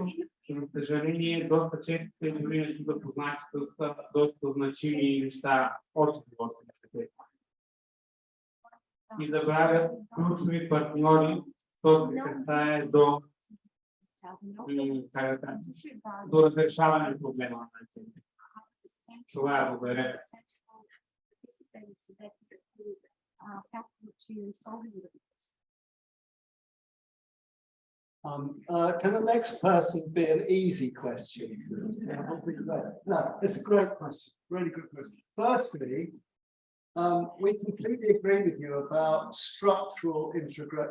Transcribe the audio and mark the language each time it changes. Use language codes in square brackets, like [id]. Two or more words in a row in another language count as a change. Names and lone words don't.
[bg] За съжаление, доста често те дори не са запознати с доста значими неща от живота на детето. И забравят ключови партньори, то се касае до разрешаване на проблема на детето. Това е благодаря. [en] Can the next person be an easy question? No, it's a great question, really good question. Firstly, we completely agree with you about structural integration.